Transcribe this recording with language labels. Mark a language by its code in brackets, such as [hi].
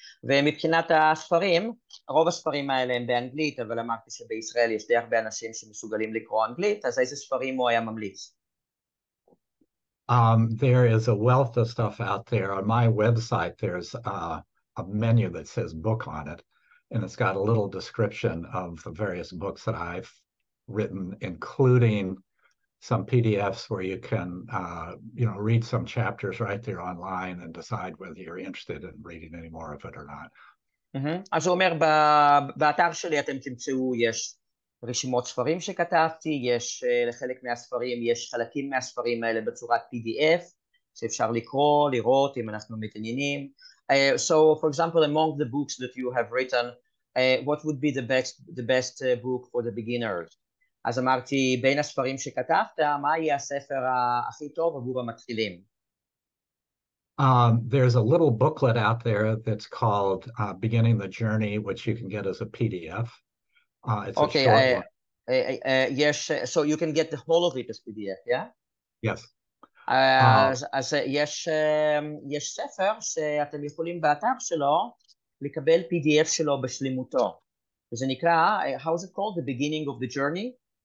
[he] ומבחינת הספרים, רוב הספרים האלה הם באנגלית, אבל אמרתי שבישראל יש די הרבה אנשים שמסוגלים לקרוא אנגלית, אז איזה ספרים הוא היה ממליץ? [en] There is a wealth of stuff out there. On my website, there's a menu that says book on it, and it's got a little description of the various books that I've written, including some PDFs where you can, read some chapters right there online and decide whether you're interested in reading any more of it or not. [he] אז הוא אומר, באתר שלי אתם תמצאו, יש רשימות ספרים שכתבתי, יש לחלק מהספרים, יש חלקים מהספרים האלה בצורת PDF, שאפשר לקרוא, לראות אם אנחנו מתעניינים. [en] So, for example, among the books that you have written, what would be the best book for the beginners? [he] אז אמרתי, בין הספרים שכתבת, מה יהיה הספר הכי טוב עבור המתחילים? [en] There's a little booklet out there that's called Beginning the Journey, which you can get as a PDF. It's a short one. Yes, so you can get the whole of it as PDF, yeah? Yes. [he] אז יש ספר שאתם יכולים באתר שלו לקבל PDF שלו בשלמותו. וזה נקרא, [en] how is it called? The beginning of the journey?